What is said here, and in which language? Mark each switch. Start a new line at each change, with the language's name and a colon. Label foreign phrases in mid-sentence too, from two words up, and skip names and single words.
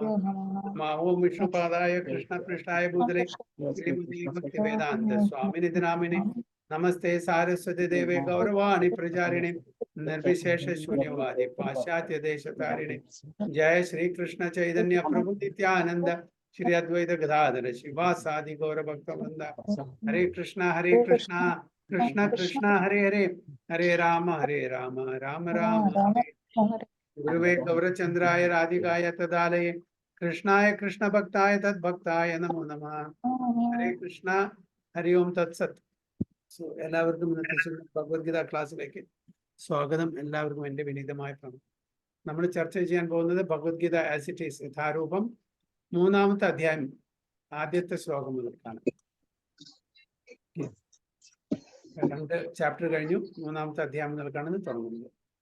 Sanskrit: नमः ओं विष्णुपादाय कृष्णपृष्ठाय भूतले श्रीमते भक्तिवेदान्त स्वामिनिधि नामिने नमस्ते सारस्वती देवे गौरवाणी प्रचारिणे निर्विशेष शून्यवादी पाश्चात्य देशतारिणे। जय श्री कृष्ण चैतन्य प्रभु नित्यानंद श्री अद्वैत गदाधर शिवासादि गौर भक्तवृंद। हरे कृष्णा कृष्ण कृष्ण हरे हरे हरे राम राम राम हरे। गुरुवे गौरचंद्राय राधिकाय तदालये कृष्णाय कृष्ण भक्ताय तद्भक्ताय नमो नमः। हरे कृष्ण हरि ओम तत्सत्.
Malayalam: സോ എല്ലാവർക്കും ഇന്നത്തെ ഭഗവത്ഗീത ക്ലാസ്സിലേക്ക് സ്വാഗതം. എല്ലാവർക്കും എൻ്റെ വിനീതമായ പ്രണാമം. നമ്മൾ ചർച്ച ചെയ്യാൻ പോകുന്നത് ഭഗവത്ഗീത ആസ് ഇറ്റ് ഈസ് യഥാരൂപം മൂന്നാമത്തെ അധ്യായം ആദ്യത്തെ ശ്ലോകം മുതൽക്കാണ്. 2 ചാപ്റ്റർ കഴിഞ്ഞു, മൂന്നാമത്തെ അധ്യായം മുതൽക്കാണ് തുടങ്ങുന്നത്.